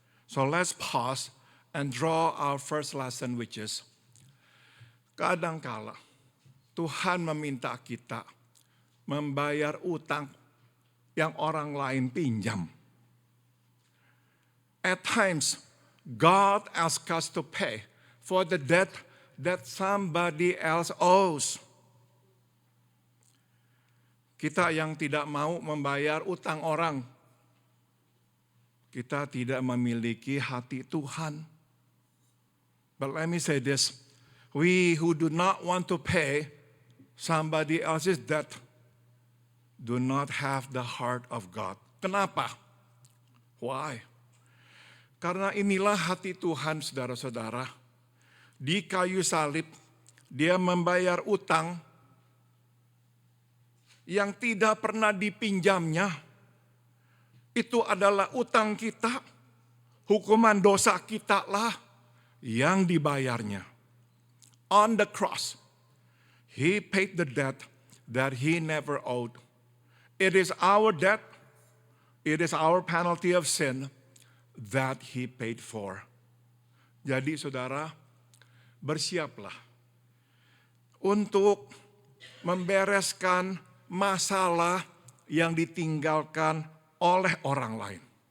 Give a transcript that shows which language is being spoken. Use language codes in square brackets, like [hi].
[en] So let's pause and draw our first lesson, which is, [id] kadangkala Tuhan meminta kita membayar utang yang orang lain pinjam. [en] At times, God asks us to pay for the debt that somebody else owes. [id] Kita yang tidak mau membayar utang orang, kita tidak memiliki hati Tuhan. [en] But let me say this, we who do not want to pay somebody else's debt do not have the heart of God. [id] Kenapa? [en] Why? [id] Karena inilah hati Tuhan, saudara-saudara. Di kayu salib, dia membayar utang yang tidak pernah dipinjamnya. Itu adalah utang kita. Hukuman dosa kita lah yang dibayarnya. [en] On the cross, he paid the debt that he never owed. It is our debt, it is our penalty of sin that he paid for. [id] Jadi saudara, bersiaplah untuk membereskan masalah yang ditinggalkan oleh orang lain.